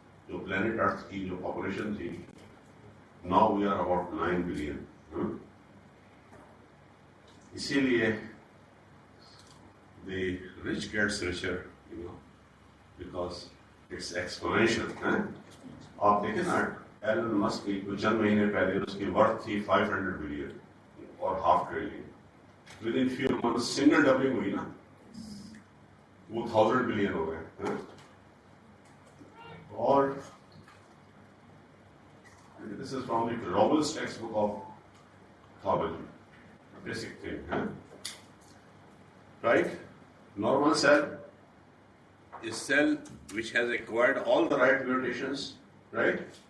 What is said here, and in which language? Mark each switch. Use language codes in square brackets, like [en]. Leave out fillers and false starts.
[en] जो planet Earth की जो population थी, now we are about 9 billion. इसीलिए the rich gets richer, because it's exponential. [hi] आप देखें ना एलन मस्क की कुछ चंद महीने पहले उसकी वर्थ थी 500 बिलियन और half trillion. [en] Within few months, single doubling [hi] हुई ना, वो 1000 बिलियन हो गए. [en] और this is from the Robbins textbook of pathology, basic thing. Right? Normal cell is cell which has acquired all the right mutations, right?